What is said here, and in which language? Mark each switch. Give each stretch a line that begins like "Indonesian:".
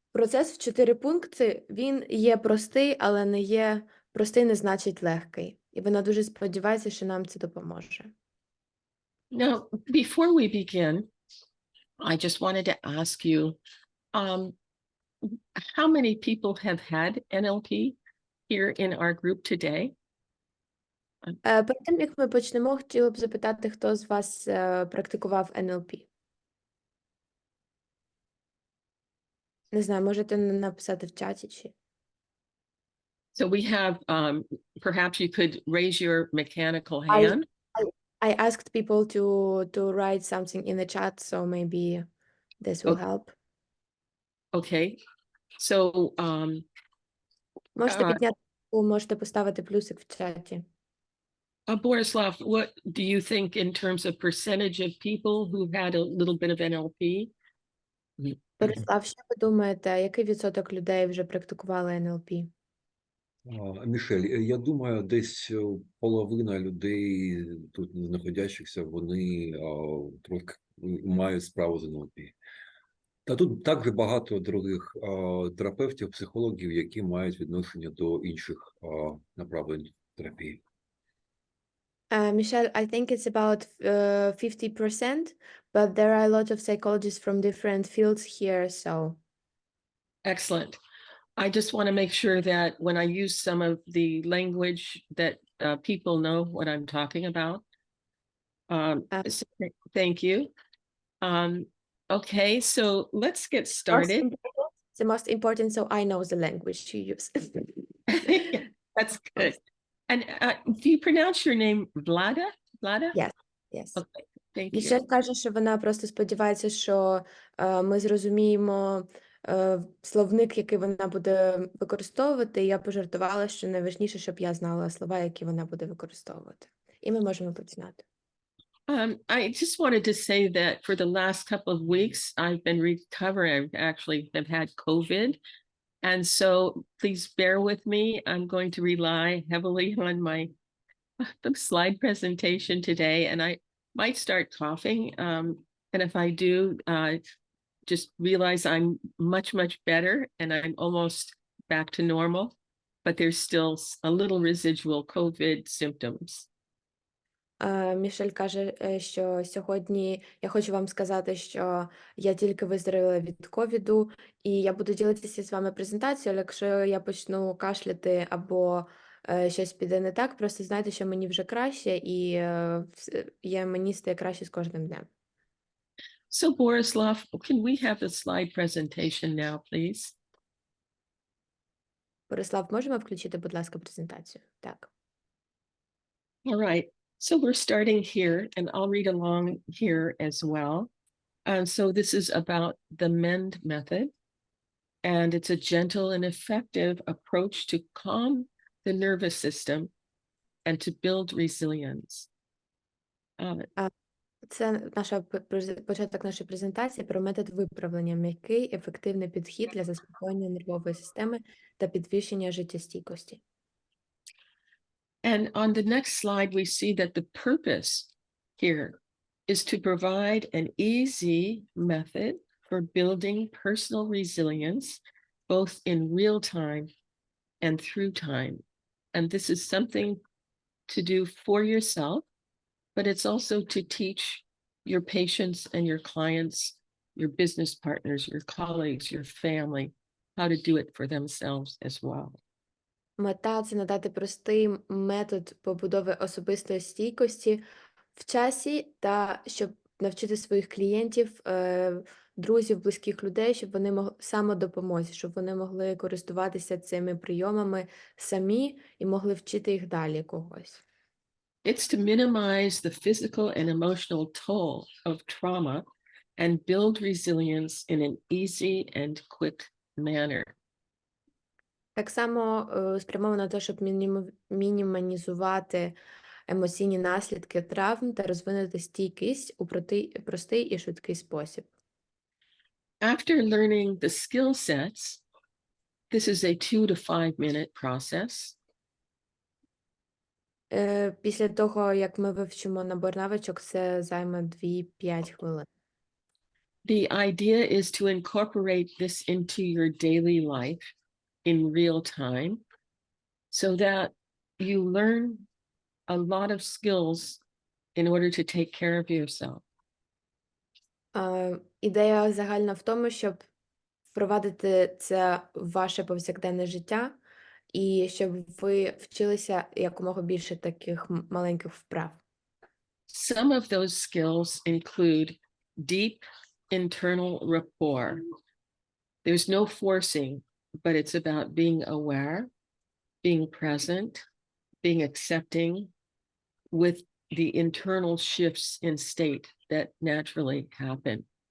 Ukrainian: Процес в 4 пункти, він є простий, але не є простий, не значить легкий. І вона дуже сподівається, що нам це допоможе.
English: Now, before we begin, I just wanted to ask you, how many people have had NLP here in our group today?
Ukrainian: Перед тим, як ми почнемо, хотіла б запитати, хто з вас практикував НЛП? Не знаю, можете написати в чаті чи...
English: So we have, perhaps you could raise your mechanical hand. I asked people to write something in the chat, so maybe this will help. Okay, so
Ukrainian: Можете підняти руку, можете поставити плюсик в чаті.
English: Borislav, what do you think in terms of percentage of people who had a little bit of NLP?
Ukrainian: Борислав, що ви думаєте, який відсоток людей вже практикували НЛП? Мишель, я думаю, десь половина людей тут знаходящихся, вони трохи мають справу з НЛП. Та тут також багато других терапевтів, психологів, які мають відношення до інших направлень терапії.
English: Michelle, I think it's about 50%, but there are a lot of psychologists from different fields here, so. Excellent. I just want to make sure that when I use some of the language that people know what I'm talking about. So thank you. Okay, so let's get started. The most important, so I know the language you use. Yeah, that's good. And do you pronounce your name Vlada? Vlada? Yes, yes. Okay, thank you.
Ukrainian: Мішель каже, що вона просто сподівається, що ми зрозуміємо словник, який вона буде використовувати. І я пожартувала, що найважніше, щоб я знала слова, які вона буде використовувати. І ми можемо починати.
English: I just wanted to say that for the last couple of weeks, I've been recovering. I actually have had COVID. And so please bear with me. I'm going to rely heavily on my slide presentation today, and I might start coughing. And if I do, just realize I'm much, much better and I'm almost back to normal, but there's still a little residual COVID symptoms.
Ukrainian: Мішель каже, що сьогодні я хочу вам сказати, що я тільки виздоровіла від ковіду, і я буду ділитися з вами презентацією, але якщо я почну кашляти або щось піде не так, просто знайте, що мені вже краще, і мені стає краще з кожним днем.
English: So Borislav, can we have the slide presentation now, please?
Ukrainian: Борислав, можемо включити, будь ласка, презентацію? Так.
English: All right. So we're starting here, and I'll read along here as well. So this is about the MEND method, and it's a gentle and effective approach to calm the nervous system and to build resilience.
Ukrainian: Це початок нашої презентації про метод виправлення, м'який, ефективний підхід для заспокоєння нервової системи та підвищення життєстійкості.
English: And on the next slide, we see that the purpose here is to provide an easy method for building personal resilience, both in real time and through time. And this is something to do for yourself, but it's also to teach your patients and your clients, your business partners, your colleagues, your family, how to do it for themselves as well.
Ukrainian: Мета – це надати простий метод побудови особистої стійкості в часі та щоб навчити своїх клієнтів, друзів, близьких людей, щоб вони могли самодопомозі, щоб вони могли користуватися цими прийомами самі і могли вчити їх далі когось.
English: It's to minimize the physical and emotional toll of trauma and build resilience in an easy and quick manner.
Ukrainian: Так само спрямовано на те, щоб мінімізувати емоційні наслідки травм та розвинути стійкість у простий і швидкий спосіб.
English: After learning the skill sets, this is a 2 to 5 minute process.
Ukrainian: Після того, як ми вивчимо набор навичок, це займе 2-5 хвилин.
English: The idea is to incorporate this into your daily life in real time so that you learn a lot of skills in order to take care of yourself.
Ukrainian: Ідея загальна в тому, щоб впровадити це в ваше повсякденне життя і щоб ви вчилися якомога більше таких маленьких вправ.
English: Some of those skills include deep internal rapport. There's no forcing, but it's about being aware, being present, being accepting with the internal shifts in state that naturally happen.